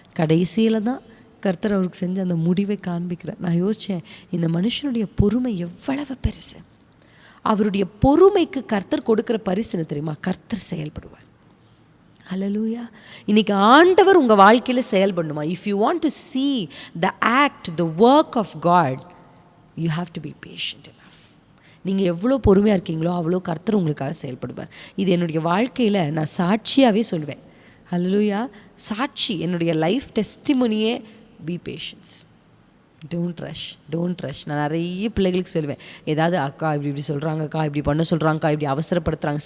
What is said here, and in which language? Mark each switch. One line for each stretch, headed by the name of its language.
Tamil: கடைசியில் தான் கர்த்தர் அவருக்கு செஞ்ச அந்த முடிவை காண்பிக்கிறார். நான் யோசித்தேன், இந்த மனுஷனுடைய பொறுமை எவ்வளவு பெருசு. அவருடைய பொறுமைக்கு கர்த்தர் கொடுக்குற பரிசு தெரியுமா? கர்த்தர் செயல்படுவார். ஹல்லேலூயா. இன்னைக்கு ஆண்டவர் உங்கள் வாழ்க்கையில் செயல்படணுமா?
English: If you want to see the act, the work of God, you have to be patient enough.
Tamil: நீங்கள் எவ்வளோ பொறுமையாக இருக்கீங்களோ அவ்வளோ கர்த்தர் உங்களுக்காக செயல்படுவார். இது என்னுடைய வாழ்க்கையில் நான் சாட்சியாகவே சொல்லுவேன். ஹல்லேலூயா. சாட்சி, என்னுடைய life டெஸ்டிமோனியே,
English: Be patience, don't rush.
Tamil: நான் நிறைய பிள்ளைகளுக்கு சொல்லுவேன், ஏதாவது அக்கா இப்படி சொல்கிறாங்கக்கா, இப்படி பண்ண சொல்கிறாங்கக்கா, இப்படி அவசரப்படுத்துகிறாங்க.